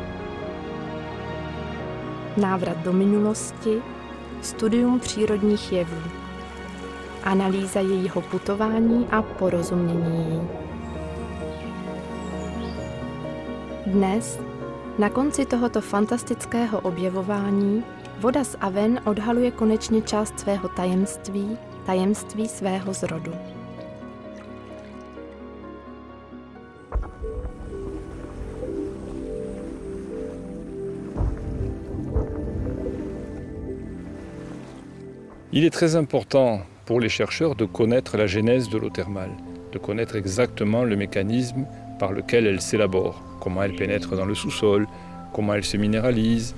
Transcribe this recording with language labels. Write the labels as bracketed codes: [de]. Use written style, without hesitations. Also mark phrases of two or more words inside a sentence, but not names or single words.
[cs] Návrat do minulosti, studium přírodních jevů, analýza jejího putování a porozumění jí. Dnes, na konci tohoto fantastického objevování, voda z Aven odhaluje konečně část svého tajemství, tajemství svého zrodu. [fr] Il est très important pour les chercheurs de connaître la genèse de l'eau thermale, de connaître exactement le mécanisme par lequel elle s'élabore, comment elle pénètre dans le sous-sol, comment elle se minéralise.